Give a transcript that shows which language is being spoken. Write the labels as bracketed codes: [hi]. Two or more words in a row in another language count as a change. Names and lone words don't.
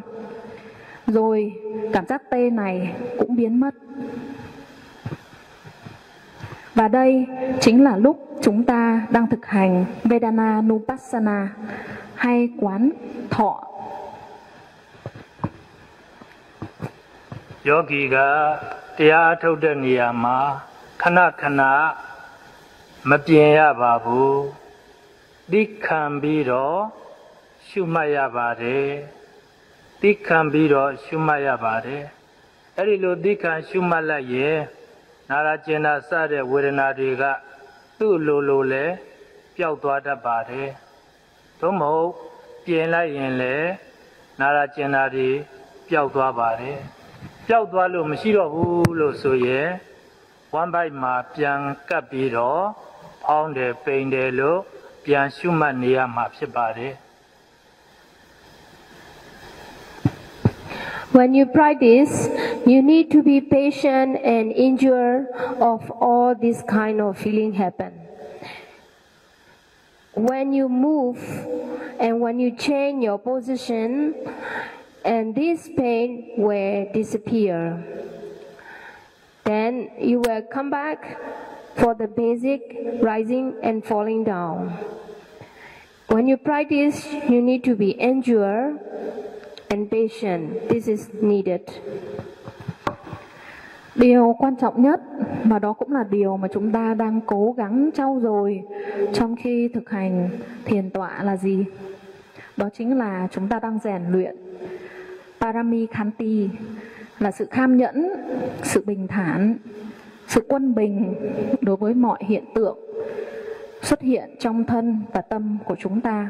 [vi] Rồi cảm giác tê này cũng biến mất. Và đây chính là lúc chúng ta đang thực hành [pi] Vedana Nupassana [vi] hay quán thọ. [my] Yogi gaတရားထုတ်တဲ့နေရာမှာခဏခဏမပြင်ရပါဘူးသိခံပြီးတော့ရှုမှတ်ရပါတယ်သိခံပြီးတော့ရှုမှတ်ရပါတယ် အဲ့ဒီလိုသိခံရှုမှတ်လိုက်ရင်နာရကျင်နာစတဲ့ဝေဒနာတွေကသူ့လိုလဲပျောက်သွားတတ်ပါတယ်သို့မဟုတ်ပြင်လိုက်ရင်လည်းနာရာကျင်တာတွေပျောက်သွားပါတယ်ပျောက်သွားလို့မရှိတော့ဘူးလို့ဆိုရင်ဝမ်းပိုက်မှာပြန်ကပ်ပြီးတော့ဖောင်းတယ်ပိန်တယ်လို့ပြန်ရှုမှတ်နေရမှာဖြစ်ပါတယ် [en] When you practice, you need to be patient and endure of all this kind of feeling happen. When you move and when you change your position, and this pain will disappear. Then you will come back for the basic rising and falling down. When you practice, you need to be endure and patient. This is needed. [vi] Điều quan trọng nhất và đó cũng là điều mà chúng ta đang cố gắng trau dồi trong khi thực hành thiền tọa là gì? Đó chính là chúng ta đang rèn luyện [pi] Parami Khanti, [vi] là sự kham nhẫn, sự bình thản, sự quân bình đối với mọi hiện tượng xuất hiện trong thân và tâm của chúng ta.